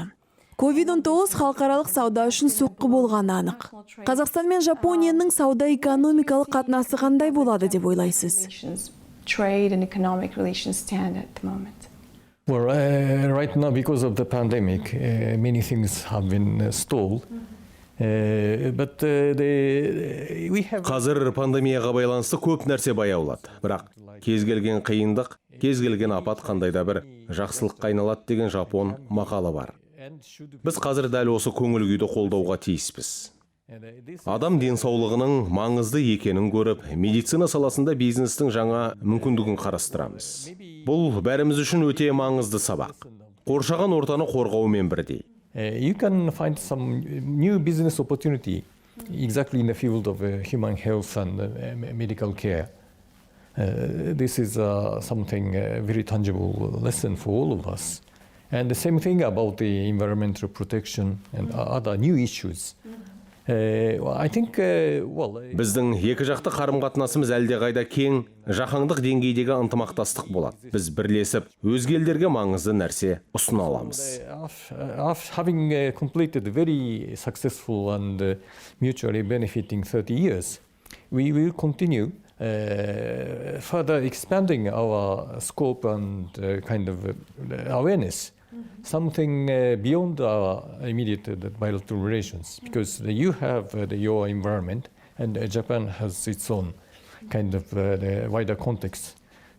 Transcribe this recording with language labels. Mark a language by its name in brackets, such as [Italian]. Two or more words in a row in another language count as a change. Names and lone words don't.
[Kazakh] COVID-19 халықаралық сауда үшін соққы болғаны анық. Қазақстан мен Жапонияның сауда-экономикалық қатынасы қандай болады деп ойлайсыз? [English] Trade and economic relations stand at the moment. Well, right now, because of the pandemic, many things have been stalled. But we have... [Kazakh] Қазір пандемияға байланысты көп нәрсе баяулады. Бірақ кез келген қиындық, кез келген апат қандай да бір жақсылыққа айналады деген жапон мақалы бар. Біз қазір дәл осы көңіл күйді қолдауға тиіспіз. Адам денсаулығының маңызды екенін көріп, медицина саласында бизнестің жаңа мүмкіндігін қарастырамыз. Бұл бәріміз үшін өте маңызды сабақ. Қоршаған ортаны қорғаумен бірдей. [English] You can find some new business opportunity exactly in the field of human health and medical care. This is something very tangible lesson for all of us. And the same thing about the environmental protection and other new issues. I think, [Kazakh] Біздің екі жақты қарым-қатынасымыз әлдеқайда кең, жаһандық деңгейдегі ынтымақтастық болады. Біз бірлесіп, өзге елдерге маңызды нәрсе ұсына аламыз. [English] Having completed very successful and mutually benefiting 30 years, we will continue further expanding our scope and kind of awareness. Something beyond our immediate bilateral relations, because you have your environment and Japan has its own kind of the wider context.